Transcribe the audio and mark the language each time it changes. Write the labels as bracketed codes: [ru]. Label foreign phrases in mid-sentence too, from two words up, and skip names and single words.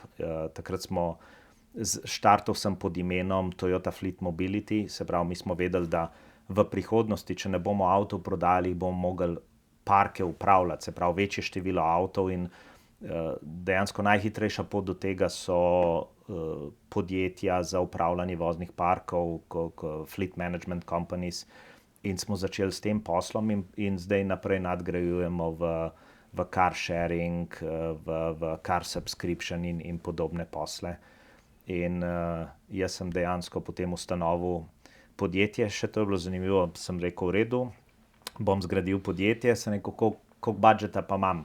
[sl] Takrat štartal sem pod imenom Toyota Fleet Mobility, se pravi, mi smo vedeli, da v prihodnosti, če ne bomo avtov prodali, bomo mogli parke upravljati, se pravi, večje število avtov in dejansko najhitrejša pot do tega so podjetja za upravljanje voznih parkov, [en] fleet management companies, [sl] in smo začeli s tem poslom in zdaj naprej nadgrajujemo v [en] car sharing, [sl] v [en] car subscription [sl] in podobne posle. In jaz sem dejansko potem ustanovil podjetje, še to je bilo zanimivo, sem rekel, v redu, bom zgradil podjetje, sem rekel, koliko budžeta pa imam.